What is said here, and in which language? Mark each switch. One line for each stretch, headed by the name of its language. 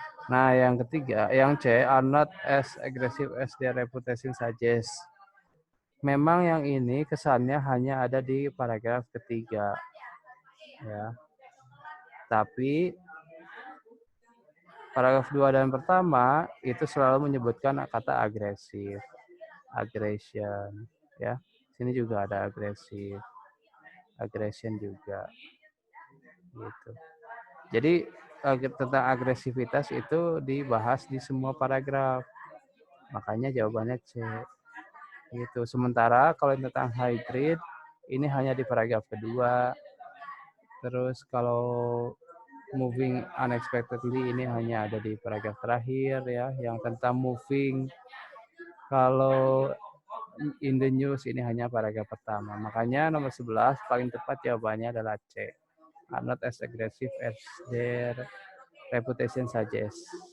Indonesian: Nah, yang ketiga, yang C,
English: are not as aggressive as their reputation suggests.
Indonesian: Memang yang ini kesannya hanya ada di paragraf ketiga. Ya. Tapi paragraf 2 dan pertama itu selalu menyebutkan kata agresif. Aggression, ya. Sini juga ada agresif. Aggression juga. Gitu. Jadi tentang agresivitas itu dibahas di semua paragraf. Makanya jawabannya C. Gitu. Sementara kalau tentang hybrid ini hanya di paragraf kedua. Terus kalau
English: moving unexpectedly
Indonesian: ini hanya ada di paragraf terakhir ya. Yang tentang moving kalau
English: in the news
Indonesian: ini hanya paragraf pertama. Makanya nomor 11 paling tepat jawabannya adalah C.
English: Are not as aggressive as their reputation suggests.